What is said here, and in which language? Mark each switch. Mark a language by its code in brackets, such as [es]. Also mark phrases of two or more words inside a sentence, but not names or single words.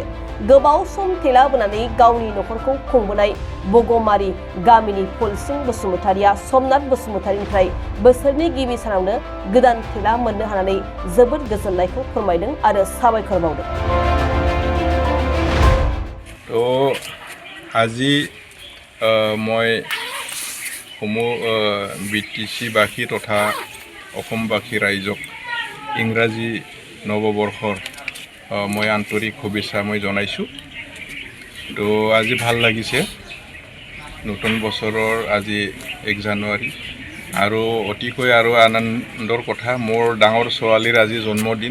[brx] गोबाव सम थेला बोनानै गावनि नखरखौ खुंबोनाय बगमारी गामिनि फुलसिं बसुमतारिया समनाथ बसुमतारिनिफ्राय बोसोरनि गिबि सानावनो गोदान थेला मोननो हानानै जोबोद गोजोननायखौ फोरमायदों आरो साबायखर बावदों। [as] तो আজি মই BTC বাসী তথা অসমবাসী ৰাইজক ইংৰাজী নৱবৰ্ষৰ মই আন্তৰিক শুভেচ্ছা মই জনাইছোঁ। তো আজি ভাল লাগিছে, নতুন বছৰৰ আজি 1 জানুৱাৰী আৰু অতিকৈ আৰু আনন্দৰ কথা, মোৰ ডাঙৰ ছোৱালীৰ আজি জন্মদিন।